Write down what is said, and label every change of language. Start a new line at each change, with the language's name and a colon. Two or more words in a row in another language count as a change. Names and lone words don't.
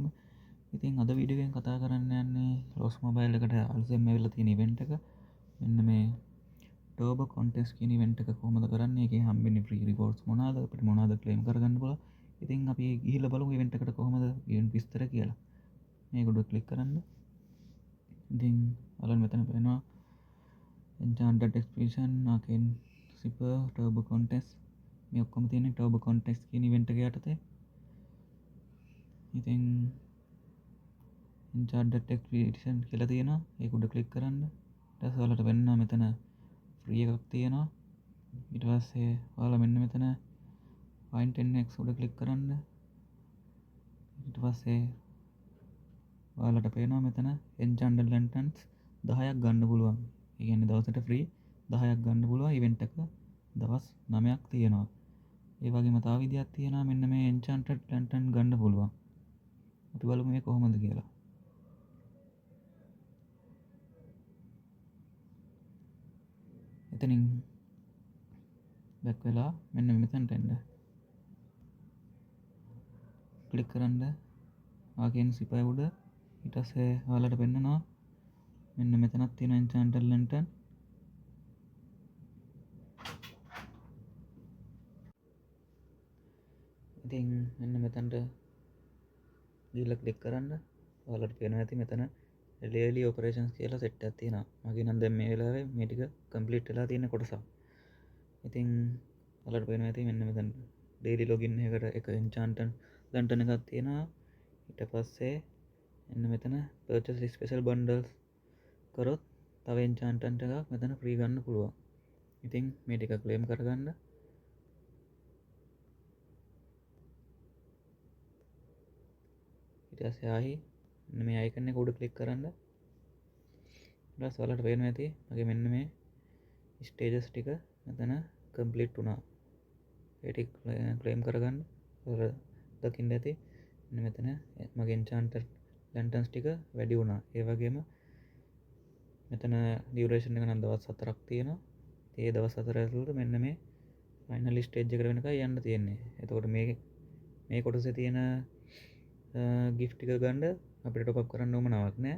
Sinhala: ඉතින් අද වීඩියෝ එකෙන් කතා කරන්න යන්නේ ලෝස් මොබයිල් එකට අලුතෙන් ඇවිල්ලා තියෙන ඉවෙන්ට් එක. මෙන්න මේ ටර්බෝ කොන්ටෙස්ට් කියන ඉවෙන්ට් එක කොහොමද කරන්නේ? ඒකේ හම්බෙන්නේ
English: free rewards
Sinhala: මොනවාද? අපිට මොනවාද ක්ලේම් කරගන්න පුළුවන්? ඉතින් අපි ගිහිල්ලා බලමු ඉවෙන්ට් එකට කොහොමද ඉවෙන්ට් විස්තර කියලා. මේක උඩ ක්ලික් කරන්න. ඉතින් ඔයාලට මෙතන පේනවා enchanted expedition arcane super turbo contest මේ ඔක්කොම තියෙන්නේ turbo contest කියන ඉවෙන්ට් එක යටතේ. ඉතින් enchanted expedition කියලා තියෙනවා. ඒක උඩ ක්ලික් කරන්න. ඊට පස්සේ ඔයාලට වෙන්න මෙතන ෆ්‍රී එකක් තියෙනවා. ඊට පස්සේ ඔයාලා මෙන්න මෙතන find 10x උඩ ක්ලික් කරන්න. ඊට පස්සේ ඔයාලට පේනවා මෙතන enchanted lanterns 10ක් ගන්න පුළුවන්. ඒ කියන්නේ දවසට ෆ්‍රී 10ක් ගන්න පුළුවන් ඉවෙන්ට් එක දවස් 9ක් තියෙනවා. ඒ වගේම තව විදියක් තියෙනවා මෙන්න මේ enchanted lantern ගන්න පුළුවන්. අපි බලමු මේ කොහොමද කියලා. එතනින් බැක් වෙලා මෙන්න මෙතනට එන්න. ක්ලික් කරන්න ආකෙන් සිපය උඩ. ඊට පස්සේ ඔයාලට පෙන්නනවා මෙන්න මෙතනක් තියෙන enchanted lantern. ඉතින් මෙන්න මෙතනට ගිහලා ක්ලික් කරන්න. ඔයාලට පේනවා ඇති මෙතන
English: daily operations
Sinhala: කියලා සෙට් එකක් තියෙනවා. මගේ නම් දැන් මේ වෙලාවේ මේ ටික කම්ප්ලීට් වෙලා තියෙන කොටසක්. ඉතින් ඔයාලට පේනවා ඇති මෙන්න මෙතන
English: daily login
Sinhala: එකට එක enchanted lantern එකක් තියෙනවා. ඊට පස්සේ මෙන්න මෙතන
English: purchase special bundles
Sinhala: කරොත් තව enchanted එකක් මෙතන free ගන්න පුළුවන්. ඉතින් මේ ටික claim කරගන්න. ඊට පස්සේ ආයි මේ icon එක උඩ click කරන්න. ඊට පස්සේ ඔයාලට පේනවා ඇති මගේ මෙන්න මේ stages ටික මෙතන complete වුණා. ඒ ටික claim කරගන්න. ඔයාලා දකින්න ඇති මෙන්න මෙතන මගේ enchanted lanterns ටික වැඩි වුණා. ඒ වගේම මෙතන duration එක නම් දවස් 4ක් තියෙනවා. ඒ දවස් 4 ඇතුළත මෙන්න මේ
English: final stage
Sinhala: එකට වෙනකන් යන්න තියෙන්නේ. එතකොට මේ කොටසේ තියෙන gift ටික ගන්න අපිට top up කරන්න ඕමනාවක් නැහැ.